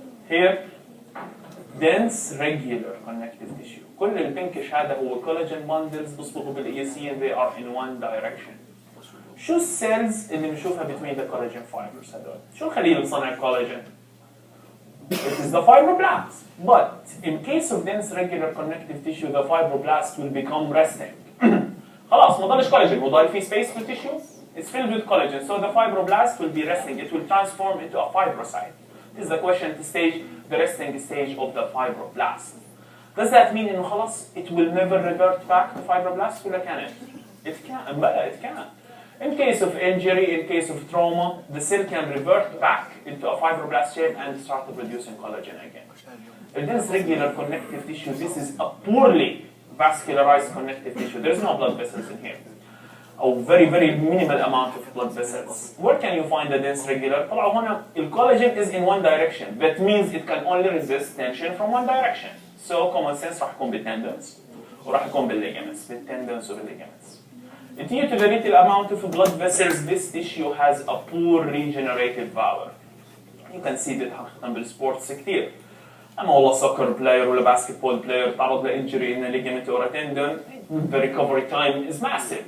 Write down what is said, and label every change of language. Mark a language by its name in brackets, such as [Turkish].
[English] here dense regular connective tissue [Arabic] كل البنكش هذا هو [English] collagen bundles [Arabic] بيصبغوا بالاياسين [English] they are in one direction [Arabic] شو السيلز اللي بنشوفها [English] between the collagen fibers [Arabic] هذول؟ شو الخلية اللي بتصنع الكولاجين؟ [English] It is the fibroblasts. But in case of dense regular connective tissue, the fibroblasts will become resting. [Arabic] خلاص ما ضلش collagen وضل في space في tissue. [English] It's filled with collagen, so the fibroblast will be resting. It will transform into a fibrocyte. This is the question stage, the resting stage of the fibroblast. Does that mean [Arabic] إنه خلاص [English] it will never revert back to fibroblasts ولا can it? It can. It can. In case of injury, in case of trauma, the cell can revert back into a fibroblast shape and start producing collagen again. In this regular connective tissue, this is a poorly vascularized connective tissue. There is no blood vessels in here. A very, very minimal amount of blood vessels. Where can you find the dense regular? طبعا هنا الcollagen is in one direction. That means it can only resist tension from one direction. So common sense [Arabic] راح يكون بالtendons وراح يكون بالligaments. بالtendons وبالligaments. [English] Due to the little amount of blood vessels, this tissue has a poor regenerative power. You can see that [Arabic] حقيقة بالسبورتس كثير. أما والله [English] soccer player ولا basketball player [Arabic] تعرض لإنجري [English] in a ligament or a tendon, the recovery time is massive.